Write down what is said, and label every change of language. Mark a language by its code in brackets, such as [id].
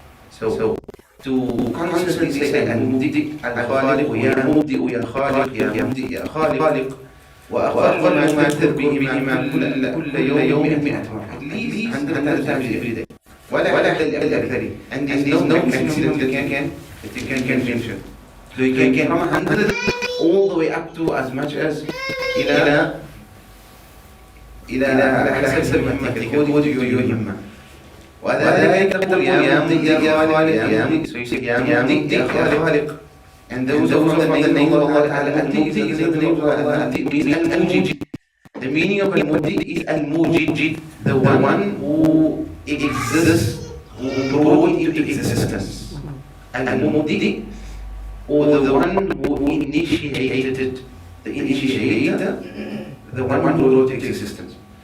[en] So to constantly say [ar] المبدئ الخالق ويا مبدئ يا خالق يا مبدئ يا خالق وأقل ما تذكر بهما كل يوم 100 مرة, [en] at least 100 times every day. [ar] ولا أحد الأكثر. [en] And there is no maximum that you can mention. So you can from 100 all the way up to as much as [ar] إلى على حسب همتك, [en] according to your همة. [ar] وذلك تقول يا مبدئ يا خالق يا مبدئ, [en] so you say [ar] يا مبدئ يا خالق. [en] And those are from the name of Allah Ta'ala. Al-Mubdi is the name of Allah. Al-Mubdi means Al-Mujid. The meaning of Al-Mubdi is Al-Mujid, the one who exists, who brought into existence. Al-Mubdi, or the one who initiated, the initiator, the one who brought into existence.